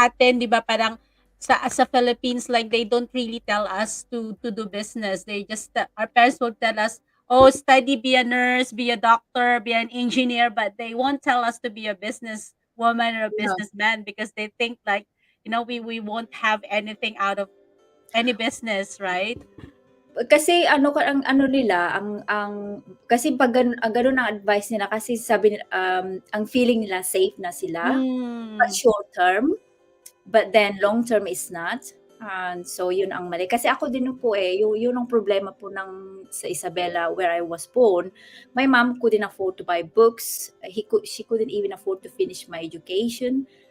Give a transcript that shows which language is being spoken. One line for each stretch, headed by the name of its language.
Filipino: sa atin, 'di ba, parang sa
English: Philippines, like they don't really tell us to do business. They just our parents will tell us, "Oh, study, be a nurse, be a doctor, be an engineer," but they won't tell us to be a business woman or a yeah businessman because they think like, we won't have anything out of any business, right?
Filipino: Kasi ang ano nila, kasi pag ganun ang advice nila, kasi sabi nila, ang feeling nila safe na sila,
English: but Mm. short term, but then long term is not.
Filipino: And so yun ang mali. Kasi ako din po yun ang problema po sa Isabela
English: where I was born. My mom couldn't afford to buy books. She couldn't even afford to finish my education.